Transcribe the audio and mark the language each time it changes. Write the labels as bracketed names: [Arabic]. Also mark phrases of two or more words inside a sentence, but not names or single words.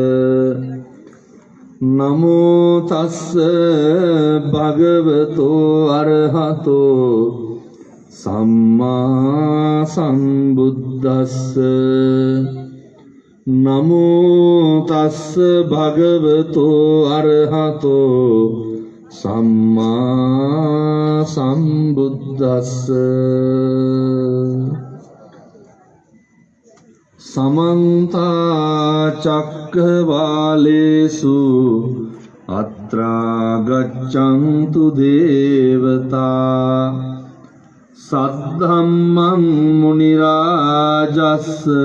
[Pali] නමෝ තස්ස භගවතෝ අරහතෝ සම්මා සම්බුද්දස්ස නමෝ තස්ස භගවතෝ අරහතෝ සම්මා සම්බුද්දස්ස සමන්ත චක්කවාලේසු අත්‍රා ගච්ඡන්තු දේවතා සද්ධම්මං මුනි රාජස්ස